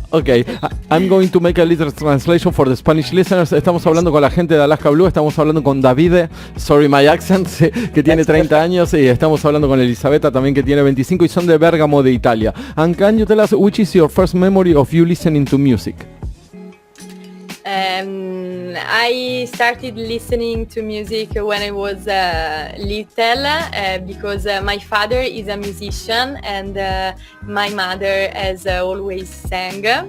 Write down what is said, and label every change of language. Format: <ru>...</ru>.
<en>Okay, I'm going to make a little translation for the Spanish listeners.</en> <es>Estamos hablando con la gente de Alaska Blue, estamos hablando con Davide, sorry my accent, que tiene 30 años, y estamos hablando con Elisabetta también, que tiene 25, y son de Bergamo, de Italia.</es> <en>And can you tell us which is your first memory of you listening to music? I started listening to music when I was little because my father is a musician and my mother has always sang.</en>